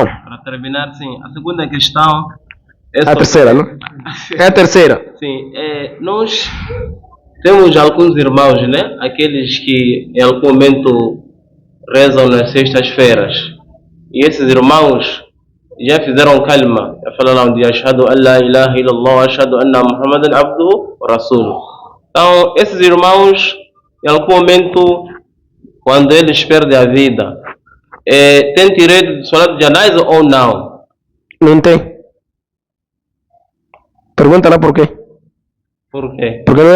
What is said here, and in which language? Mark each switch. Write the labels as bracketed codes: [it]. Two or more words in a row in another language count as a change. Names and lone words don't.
[pt] Para terminar, sim, a segunda questão é a terceira, não? É a terceira. Sim, nós temos alguns irmãos, né? Aqueles que em algum momento rezam nas sextas-feiras. E esses irmãos já fizeram calma. [ar] Já falaram de أشهد أن لا إله إلا الله أشهد أن محمدا عبده ورسوله. [pt] Então, esses irmãos, em algum momento, quando eles perdem a vida, tem direito de salat de janaiza ou não? Não tem. Pergunta lá por quê? Por quê?